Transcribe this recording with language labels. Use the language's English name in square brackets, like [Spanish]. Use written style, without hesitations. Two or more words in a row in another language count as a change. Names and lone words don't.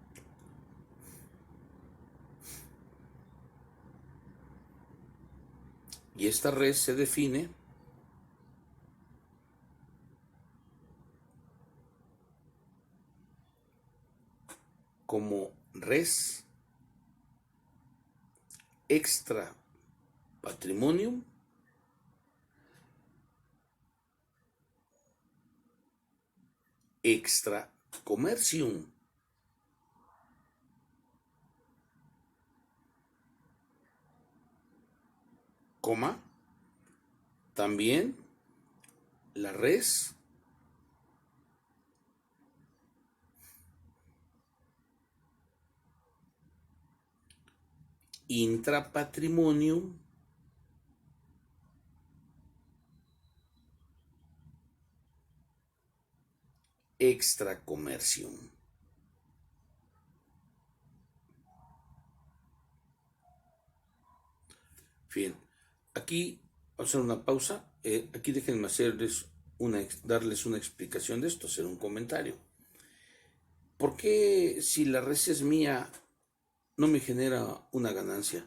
[Spanish] Y esta res se define como [Latin] res extra patrimonium extra commercium. [Spanish] Coma, también la [Latin] res intrapatrimonium extra commercium. [Spanish] Bien, aquí vamos a hacer una pausa. Aquí déjenme darles una explicación de esto, hacer un comentario. ¿Por qué si la res es mía no me genera una ganancia?